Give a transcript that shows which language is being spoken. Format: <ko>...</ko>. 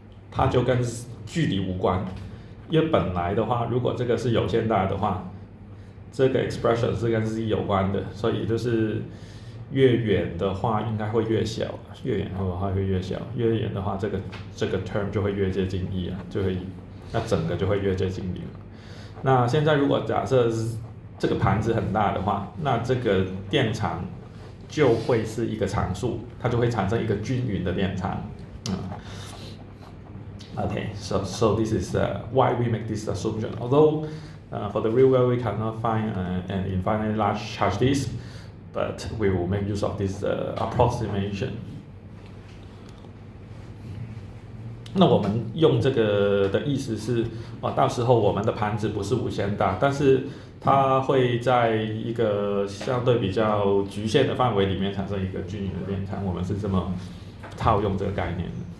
<zh>它就跟距离无关，因为本来的话，如果这个是有限大的话，这个 expression 是跟 Z 有关的，所以就是越远的话应该会越小，越远的话会越小，越远的话这个 term 就会越接近1啊，那整个就会越接近0。那现在如果假设这个盘子很大的话，那这个电场就会是一个常数，它就会产生一个均匀的电场。</zh> <en>Okay, so this is why we make this assumption. Although for the real world we cannot find an infinitely large charge disk, but we will make use of this approximation.</en> <zh>那我们用这个的意思是，到时候我们的盘子不是无限大，但是它会在一个相对比较局限的范围里面产生一个均匀的电场，我们是这么套用这个概念的。</zh>